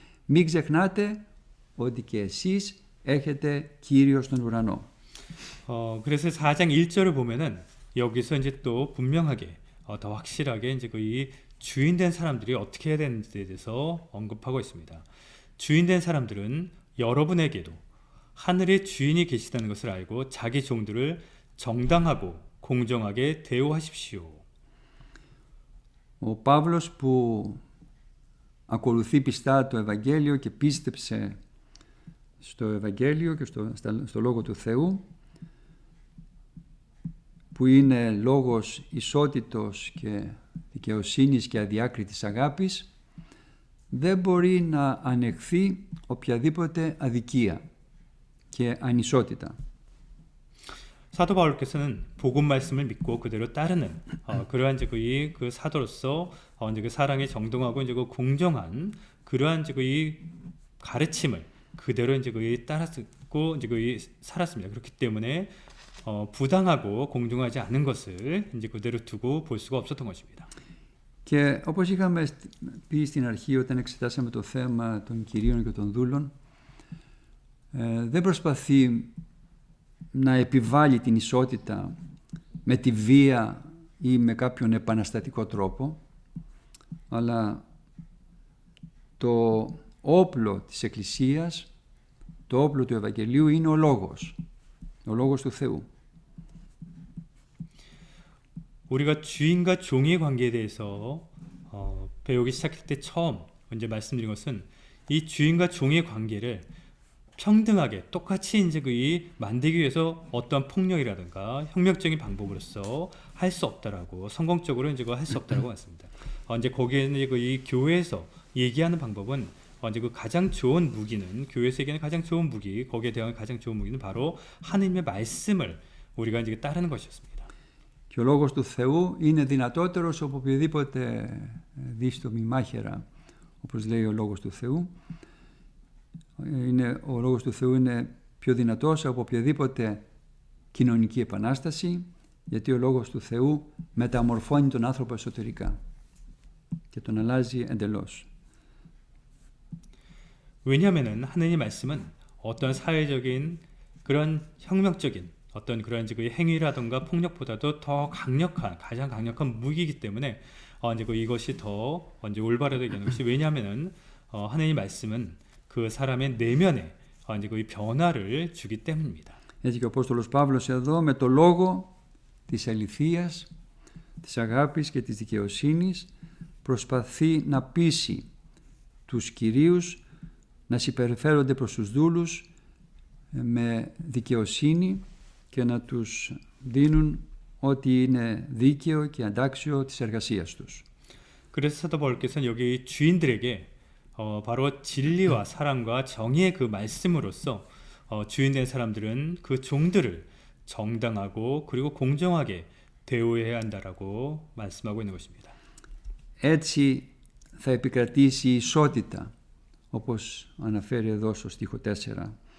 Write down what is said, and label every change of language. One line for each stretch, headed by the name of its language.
Greek: Μην ξεχνάτε ότι και εσείς έχετε Κύριο στον ουρανό.
Korean: 그래서 4장 1절을 보면은 여기서 이제 또 분명하게 더 확실하게 이제 그 이 주인된 사람들이 어떻게 해야 되는지에 대해서 언급하고 있습니다. 주인된 사람들은 여러분에게도 하늘의 주인이 계시다는 것을 알고 자기 종들을 정당하고 공정하게 대우하십시오.
Greek: Ο Παύλος που ακολουθεί πιστά το Ευαγγέλιο και πίστεψε στο Ευαγγέλιο και στο Λόγο του Θεού, που είναι λόγος ισότητος και δικαιοσύνης και αδιάκριτης αγάπης, δεν μπορεί να ανεχθεί οποιαδήποτε αδικία και ανισότητα.
Korean: 사도 바울께서는 복음 말씀을 믿고 그대로 따르는 그러한 이제 그 사도로서 이제 그 사랑에 정동하고 이제 그 공정한 그러한 이제 이 가르침을 그대로 이제 따랐고 이제 살았습니다. 그렇기 때문에 부당하고 공정하지 않은 것을 이제 그대로 두고 볼 수가 없었던 것입니다.
Greek: Και όπως είχαμε πει στην αρχή όταν εξετάσαμε το θέμα των κυρίων και των δούλων, δεν προσπαθεί να επιβάλλει την ισότητα με τη βία ή με κάποιον επαναστατικό τρόπο, αλλά το όπλο της Εκκλησίας, το όπλο του Ευαγγελίου είναι ο Λόγος του Θεού.
Korean: 우리가 주인과 종의 관계에 대해서 배우기 시작할 때 처음 먼저 말씀드린 것은 이 주인과 종의 관계를 평등하게 똑같이 이제 이 만들기 위해서 어떠한 폭력이라든가 혁명적인 방법으로서 할 수 없다라고 성공적으로 이제 할 수 없다라고 했습니다. 이제 거기에는 이 교회에서 얘기하는 방법은 이제 그 가장 좋은 무기는 교회에서 얘기하는 가장 좋은 무기 거기에 대한 가장 좋은 무기는 바로 하느님의 말씀을 우리가 이제 따르는 것이었습니다.
Greek: Και ο λόγος του Θεού είναι δυνατότερος από οποιαδήποτε δύστομη μάχαιρα, όπως λέει ο λόγος του Θεού. Ο λόγος του Θεού είναι πιο δυνατός από οποιαδήποτε κοινωνική επανάσταση, γιατί ο λόγος του Θεού μεταμορφώνει τον άνθρωπο εσωτερικά και τον αλλάζει εντελώς.
Korean: 왜냐하면은 하느님 말씀은 어떤 사회적인 그런 혁명적인 어떤 그런 그 행위라든가 폭력보다도 더 강력한 가장 강력한 무기이기 때문에 이제 이것이 더 이제 올바르게 되는 것이 왜냐하면은 하느님 말씀은 그 사람의 내면에 이제 그 변화를 주기 때문입니다.
Greek: Έτσι και ο Απόστολος Παύλος εδώ με το λόγο της αληθείας, της αγάπης και της δικαιοσύνης προσπαθεί να πείσει τους κυρίους να συμπεριφέρονται προς τους δούλους με δικαιοσύνη και να τους δίνουν ό,τι είναι δίκαιο και αντάξιο της εργασίας τους.
Korean: 그래서 사도 바울께서는 여기 주인들에게 바로 진리와 사랑과 정의의 그 말씀으로써 주인된 사람들은 그 종들을 정당하고 그리고 공정하게 대우해야 한다라고 말씀하고 있는 것입니다.
Greek: Έτσι θα επικρατήσει η ισότητα, όπως αναφέρει εδώ στο στίχο 4.